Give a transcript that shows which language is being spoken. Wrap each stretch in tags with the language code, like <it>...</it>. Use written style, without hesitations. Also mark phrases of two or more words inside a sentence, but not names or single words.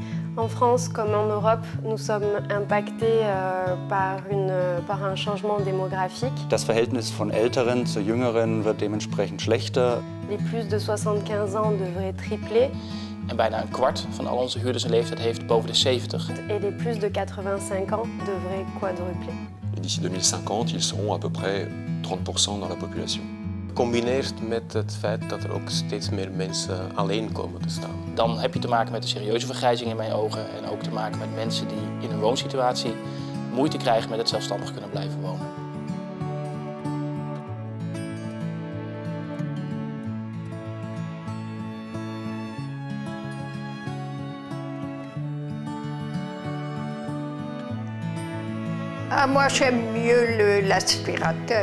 <fr>En France comme en Europe, nous sommes impactés par un changement démographique.</fr> <de>Das Verhältnis von Älteren zu Jüngeren wird dementsprechend schlechter.</de> <fr>Les plus de 75 ans devraient tripler.</fr> <nl>En bijna een kwart van al onze huurders een leeftijd heeft boven de 70.</nl> <fr>Et les plus de 85 ans devraient quadrupler. Et d'ici 2050, ils seront à peu près 30% dans la population.</fr> <nl>Gecombineerd met het feit dat er ook steeds meer mensen alleen komen te staan. Dan heb je te maken met een serieuze vergrijzing in mijn ogen. En ook te maken met mensen die in hun woonsituatie moeite krijgen met het zelfstandig kunnen blijven wonen.</nl> <fr>Ah, moi j'aime mieux l'aspirateur.</fr>